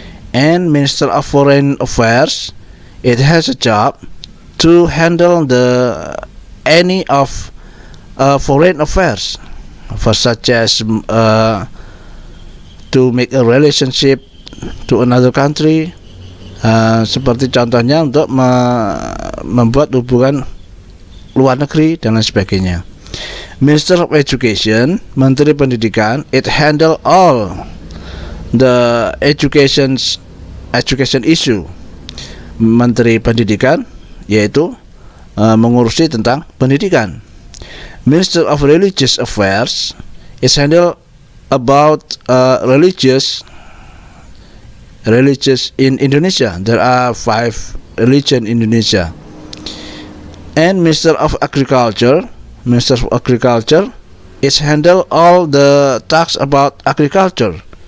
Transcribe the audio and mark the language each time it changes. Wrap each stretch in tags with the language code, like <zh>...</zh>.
<en>And Minister of Foreign Affairs, it has a job to handle any of foreign affairs, such as to make a relationship to another country,</en> <id>seperti contohnya untuk membuat hubungan luar negeri dan lain sebagainya.</id> <en>Minister of Education, Menteri Pendidikan, it handle all the education issue.</en> <id>Menteri Pendidikan yaitu mengurusi tentang pendidikan.</id> <en>Minister of Religious Affairs is handle about religious in Indonesia. There are 5 religion in Indonesia. And Minister of Agriculture is handle all the tasks about agriculture.</en>